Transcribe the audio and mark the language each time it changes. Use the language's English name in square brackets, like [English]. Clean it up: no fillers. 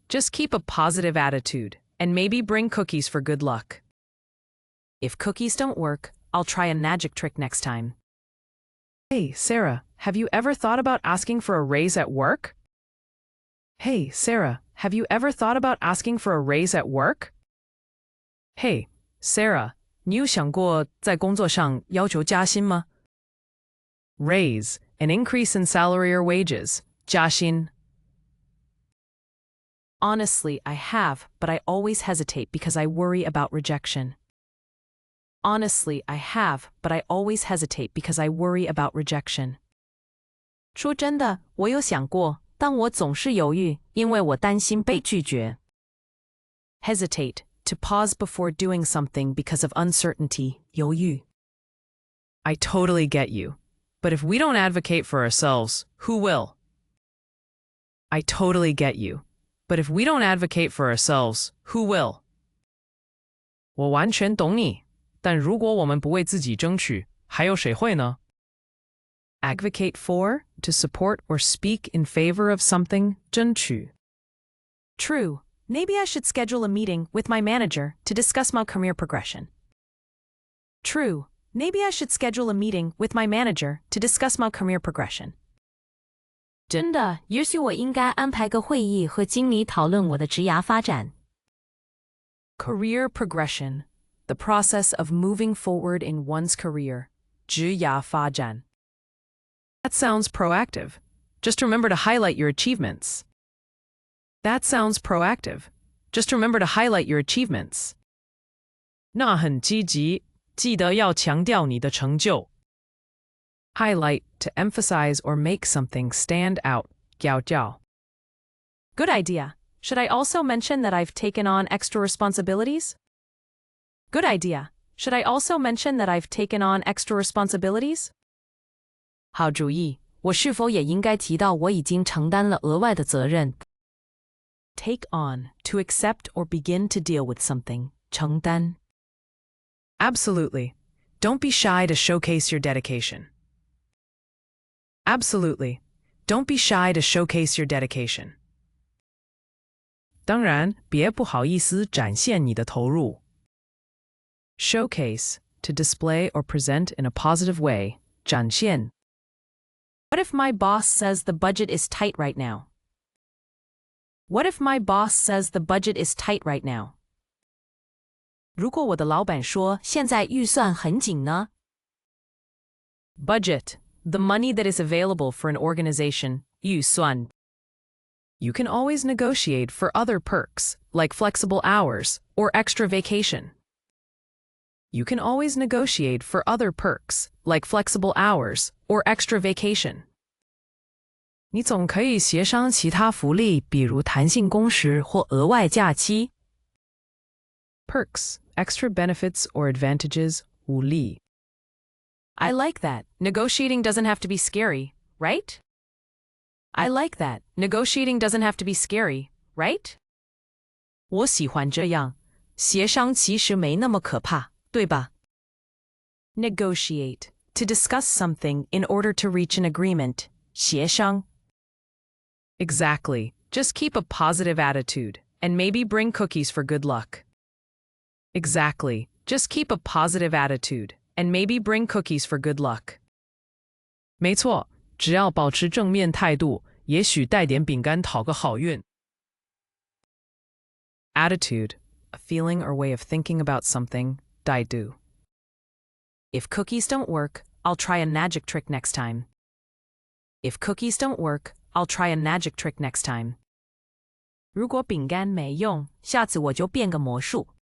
[English] Just keep a positive attitude and maybe bring cookies for good luck. If cookies don't work, I'll try a magic trick next time. Hey, Sarah, have you ever thought about asking for a raise at work? Hey, Sarah, have you ever thought about asking for a raise at work? [Chinese] Hey, Sarah, 你有想过在工作上要求加薪吗? [English] Raise, an increase in salary or wages, 加薪. Honestly, I have, but I always hesitate because I worry about rejection. Honestly, I have, but I always hesitate because I worry about rejection. [Chinese] 说真的，我有想过，但我总是犹豫，因为我担心被拒绝。 [English] Hesitate, to pause before doing something because of uncertainty, 犹豫。 I totally get you. But if we don't advocate for ourselves, who will? I totally get you. But if we don't advocate for ourselves, who will? [Chinese] 我完全懂你。但如果我们不为自己争取，还有谁会呢? [English] Advocate for, to support or speak in favor of something, 争取. True. Maybe I should schedule a meeting with my manager to discuss my career progression. True. Maybe I should schedule a meeting with my manager to discuss my career progression. [Chinese] 真的，也许我应该安排个会议和经理讨论我的职涯发展。 [English] Career progression. The process of moving forward in one's career. [Chinese] 职涯发展. [English] That sounds proactive. Just remember to highlight your achievements. That sounds proactive. Just remember to highlight your achievements. [Chinese] 那很积极，记得要强调你的成就。 [English] Highlight, to emphasize or make something stand out. [Chinese] 強調. [English] Good idea. Should I also mention that I've taken on extra responsibilities? Good idea. Should I also mention that I've taken on extra responsibilities? [Chinese] 好主意，我是否也应该提到我已经承担了额外的责任? [English] Take on, to accept or begin to deal with something. [Chinese] 承担. [English] Absolutely. Don't be shy to showcase your dedication. Absolutely. Don't be shy to showcase your dedication. [Chinese] 当然，别不好意思展现你的投入。 [English] Showcase, to display or present in a positive way, 展现. What if my boss says the budget is tight right now? What if my boss says the budget is tight right now? [Chinese] 如果我的老板说现在预算很紧呢? [English] Budget, the money that is available for an organization, 预算. You can always negotiate for other perks, like flexible hours or extra vacation. You can always negotiate for other perks, like flexible hours or extra vacation. [Chinese] 你总可以协商其他福利，比如弹性工时或额外假期。 [English] Perks, extra benefits or advantages, 福利. I like that. Negotiating doesn't have to be scary, right? I like that. Negotiating doesn't have to be scary, right? [Chinese] 我喜欢这样，协商其实没那么可怕。对吧? Negotiate, [English] to discuss something in order to reach an agreement, 协商. Exactly. Just keep a positive attitude, and maybe bring cookies for good luck. Exactly. Just keep a positive attitude, and maybe bring cookies for good luck. [Chinese] 没错，只要保持正面态度，也许带点饼干讨个好运。 [English] Attitude, a feeling or way of thinking about something, 态度. If cookies don't work, I'll try a magic trick next time. If cookies don't work, I'll try a magic trick next time. [Chinese] 如果饼干没用，下次我就变个魔术.